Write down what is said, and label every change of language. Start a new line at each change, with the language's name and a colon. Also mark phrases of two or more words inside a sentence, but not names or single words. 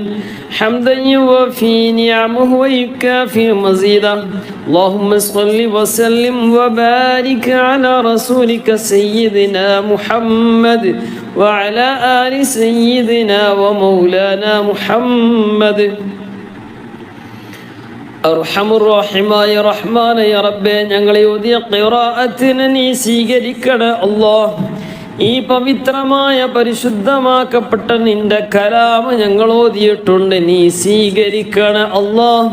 Arabic: حمدا يوفي نعمه ويكافئ مزيدا اللهم صل وسلم وبارك على رسولك سيدنا محمد وعلى آل سيدنا ومولانا محمد
Malayalam: അർഹമുർറഹീമായ റഹ്മാനായ റബ്ബേ, ഞങ്ങളെ ഓതിയ ഖിറാഅത്തിനെ നീ സ്വീകരിക്കണേ അല്ലാഹ്. ഈ പവിത്രമായ പരിശുദ്ധമാക്കപ്പെട്ട നിന്റെ കലാമ് ഞങ്ങൾ ഓതിയിട്ടുണ്ട്, നീ സ്വീകരിക്കണേ അല്ലാഹ്.